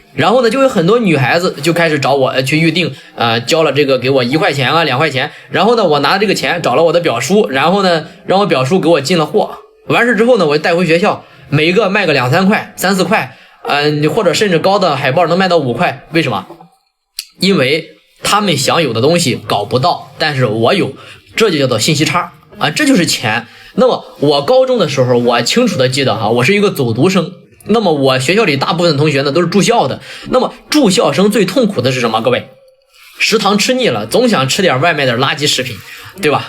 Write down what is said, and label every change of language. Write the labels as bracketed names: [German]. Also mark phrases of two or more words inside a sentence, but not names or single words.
[Chinese] 然後呢，就有很多女孩子就開始找我去預定，交了這個給我1塊錢啊2塊錢，然後呢，我拿這個錢找了我的表叔，然後呢，讓我表叔給我進了貨。完事之後呢，我就帶回學校，每一個賣個2、3塊、3、4塊，或者甚至高的海報能賣到5塊。為什麼？因為他們想有的東西搞不到，但是我有，這就叫做信息差這就是錢。那麼我高中的時候，我清楚的記得我是一個走讀生。那麼我學校裡大部分同學呢都是住校的。那麼住校生最痛苦的是什麼？各位，食堂吃膩了，總想吃點外賣的垃圾食品，對吧？